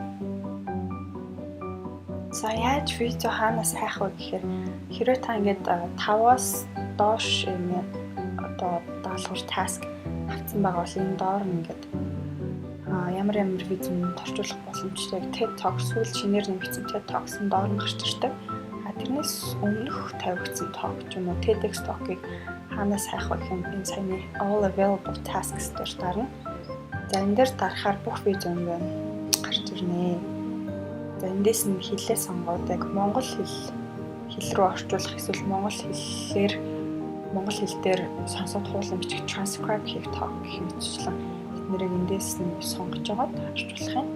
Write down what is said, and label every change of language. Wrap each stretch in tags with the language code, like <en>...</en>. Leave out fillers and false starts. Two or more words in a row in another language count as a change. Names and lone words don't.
<mn>За яаж видео хаанаас хайх вэ гэхээр хэрвээ та ингээд 5-аас доош юм одоо даалгавар task авсан байгаа бол энэ доор нь ингээд ямар видеонд орчуулах боломжтой TED Talk сүүл шинээр нэмэгдсэн TED Talks-ын доор нь гарч ирдэг. Тэрнээс өмнөх тавигдсан talk ч юм уу TEDx talk-ыг хаанаас хайх вэ гэх юм энэ саяны</mn> <en>all available tasks</en> <mn>дээр дарна. За энэ дээр дарахаар бүх видео нь гарч ирнэ. За эндээс нь хэлээ сонгоод яг монгол хэл хэл рүү орчуулах эсвэл монгол хэл дээр сонсоод хуулан бичих transcribe хийх гэх мэтчлэн тэднийг эндээс нь сонгож аваад орчуулах юм.</mn>